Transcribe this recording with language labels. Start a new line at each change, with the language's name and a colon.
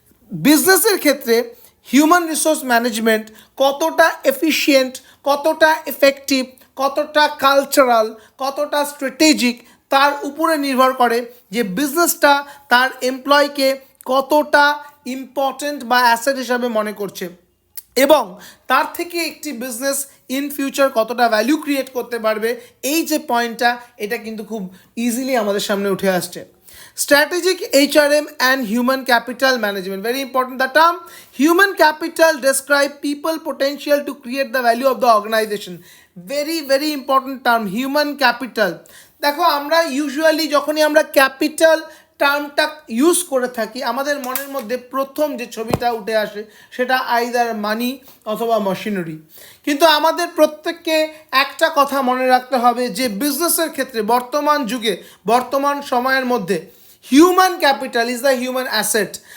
Bangla: বিজনেসের ক্ষেত্রে human resource management কতটা এফিশিয়েন্ট, কতটা এফেক্টিভ, কতটা কালচারাল, কতটা স্ট্র্যাটেজিক, তার উপরে নির্ভর করে যে বিজনেসটা তার এমপ্লয়কে কতটা ইম্পর্ট্যান্ট বা অ্যাসেট হিসাবে মনে করছে, এবং তার থেকে একটি বিজনেস ইন ফিউচার কতটা ভ্যালু ক্রিয়েট করতে পারবে। এই যে পয়েন্টটা, এটা কিন্তু খুব ইজিলি আমাদের সামনে উঠে আসছে।
English: Strategic HRM and human capital management, very important. The term human capital describe people potential to create the value of the organization. Very very important term, human capital.
Bangla: দেখো, আমরা ইউজুয়ালি যখনই আমরা ক্যাপিটাল টার্মটা ইউজ করে থাকি, আমাদের মনের মধ্যে প্রথম যে ছবিটা উঠে আসে সেটা আইদার মানি অথবা মেশিনারি। কিন্তু আমাদের প্রত্যেককে একটা কথা মনে রাখতে হবে যে বিজনেসের ক্ষেত্রে বর্তমান যুগে, বর্তমান সময়ের মধ্যে
English: Human capital is the human asset.